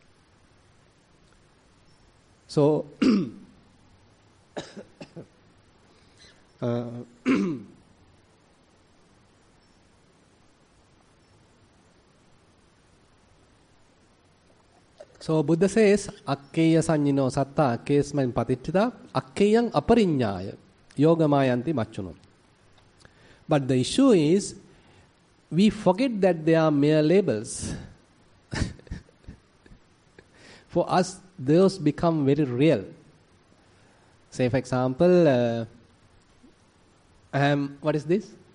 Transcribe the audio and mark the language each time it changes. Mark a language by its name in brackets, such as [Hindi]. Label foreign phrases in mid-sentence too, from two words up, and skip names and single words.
[English] So so Buddha says, [Pali] Akkeya sanjino satta akkeyasmin patittita akkeyang aparinyaya yogamayanti machuno. [English] But the issue is, we forget that they are mere labels. For us, those become very real. Say, for example, what is this?